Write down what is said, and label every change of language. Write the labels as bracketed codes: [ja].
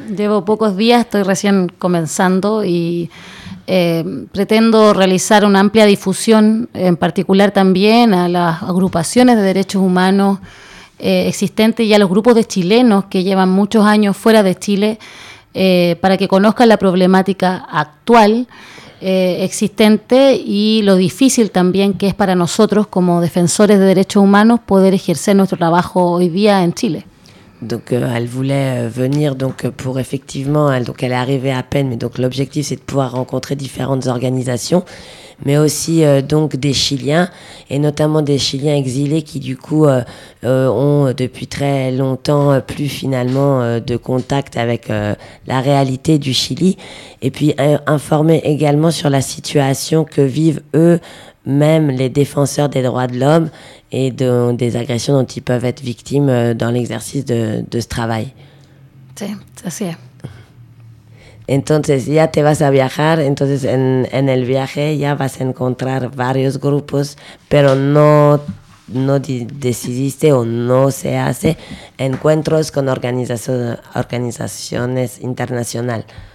[es] Sí, llevo pocos días, estoy recién comenzando y pretendo realizar una amplia difusión, en particular también a las agrupaciones de derechos humanos existentes y a los grupos de chilenos que llevan muchos años fuera de Chile, para que conozcan la problemática actual existente y lo difícil también que es para nosotros como defensores de derechos humanos poder ejercer nuestro trabajo hoy día en Chile. [fr] Donc elle voulait venir donc pour effectivement elle, donc elle est arrivée à peine, mais donc l'objectif c'est de pouvoir rencontrer différentes organisations, mais aussi donc des Chiliens et notamment des Chiliens exilés qui du coup ont depuis très longtemps plus finalement de contact avec la réalité du Chili, et puis informer également sur la situation que vivent eux-mêmes les défenseurs des droits de l'homme et de, des agressions dont ils peuvent être victimes dans l'exercice de ce travail. [es] Sí, así es. Entonces ya te vas a viajar, entonces en el viaje ya vas a encontrar varios grupos, pero no decidiste o no se hace encuentros con organizaciones internacionales.